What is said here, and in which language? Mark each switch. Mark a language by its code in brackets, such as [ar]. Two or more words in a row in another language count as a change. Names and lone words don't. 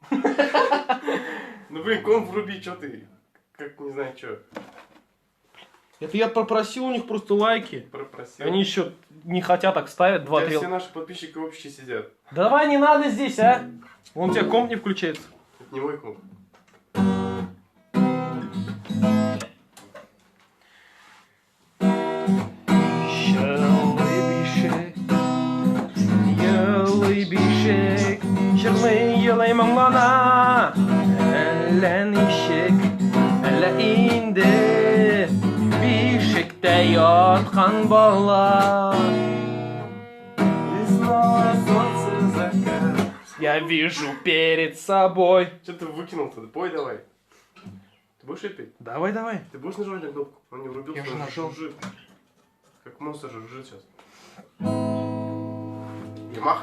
[ru] Ну блин, комп вруби, что ты? Как не знаю, что. Это я попросил у них просто лайки. Пропросил. Они еще не хотят, так ставят 2-3. Все наши подписчики общие сидят. Давай, не надо здесь, а! Вон у тебя комп не включается. Это не мой комп. [tt] Yılay mangana Ellen işek Elle indi Bişikte yatkan bala [ru] Весна, солнце, закат. Я вижу перед собой. Что ты выкинул-то? Пой давай. Ты будешь петь? Давай, давай. Ты будешь нажимать на кнопку? Он не врубился. Я же он нажал. жужжит. Как монстр жужжит сейчас. Ямах.